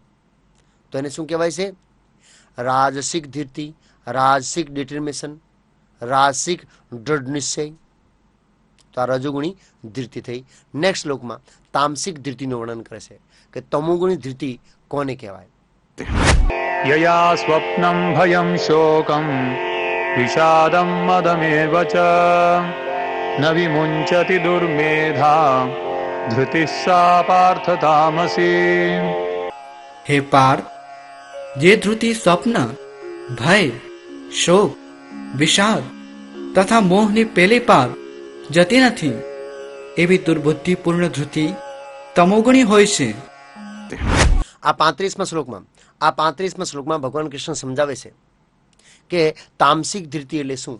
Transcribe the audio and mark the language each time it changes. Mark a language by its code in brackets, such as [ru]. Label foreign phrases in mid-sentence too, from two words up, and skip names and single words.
[gu] તો એને શું કહેવાય છે? રાજસિક ધીરતી, રાજસિક ડિટર્મિનેશન, રાજસિક દ્રઢ નિશ્ચય. તો આ રજોગુણી ધીરતી થઈ. નેક્સ્ટ શ્લોકમાં તામસિક ધીરતીનું વર્ણન કરે છે કે તમોગુણી ધીરતી કોને કહેવાય? [sa] यया स्वप्नं भयं शोकं विषादं मदमेव च न विमुञ्चति दुर्मेधा धृतिः सा पार्थ तामसी. [gu] હે પાર્થ, જે ધૃતિ સ્વપ્ન, ભય, શોક, વિષાદ તથા મોહની પેલી પાર જતી નથી, એવી દુર્બુદ્ધિપૂર્ણ ધૃતિ તમોગુણી હોય છે. આ 35મા શ્લોકમાં ભગવાન કૃષ્ણ સમજાવે છે કે તામસિક ધીરતી એટલે શું?